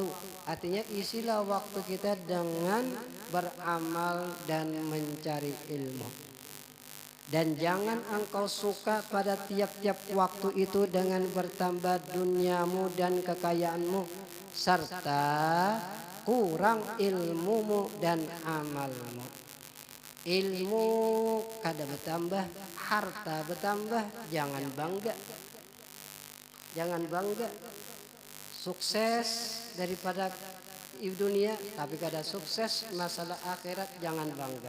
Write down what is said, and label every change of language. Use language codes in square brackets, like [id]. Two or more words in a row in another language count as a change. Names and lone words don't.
[id] Artinya isilah waktu kita dengan beramal dan mencari ilmu. Dan jangan engkau suka pada tiap-tiap waktu itu dengan bertambah duniamu dan kekayaanmu, serta kurang ilmumu dan amalmu. [bjn] Ilmu kada bertambah, harta bertambah, jangan bangga. [id] Jangan bangga. [bjn] Sukses daripada dunia, tapi kada sukses masalah akhirat, jangan bangga.